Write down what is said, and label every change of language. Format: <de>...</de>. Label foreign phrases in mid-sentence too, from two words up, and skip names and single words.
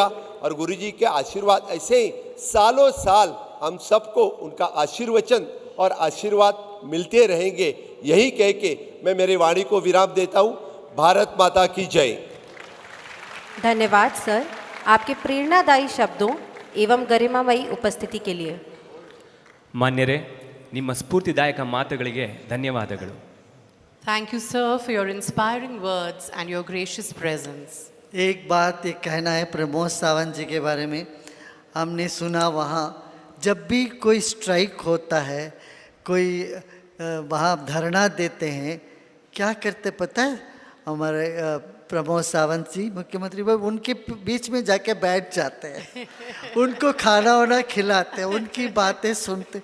<hi>और गुरुजी के आशीर्वाद ऐसे ही सालों साल हम सबको उनका आशीर्वचन और आशीर्वाद मिलते रहेंगे, यही कह के मैं मेरी वाणी को विराम देता हूँ। भारत माता की जय। धन्यवाद सर, आपके प्रेरणादायी शब्दों एवं गरिमामयी उपस्थिति के लिए।</hi> <kn>ಮಾನ್ಯರೇ, ನಿಮ್ಮ ಸ್ಫೂರ್ತಿದಾಯಕ ಮಾತುಗಳಿಗೆ ಧನ್ಯವಾದಗಳು.</kn> <en>Thank you, sir, for your inspiring words and your gracious presence.</en> <hi>एक बात ये कहना है प्रमोद सावंत जी के बारे में। हमने सुना वहाँ जब भी कोई स्ट्राइक होता है, कोई वहाँ धरना देते हैं, क्या करते पता है? हमारे प्रमोद सावंत जी मुख्यमंत्री भाई उनके बीच में जाके बैठ जाते हैं, उनको खाना वाना खिलाते हैं, उनकी बातें सुनते।</hi>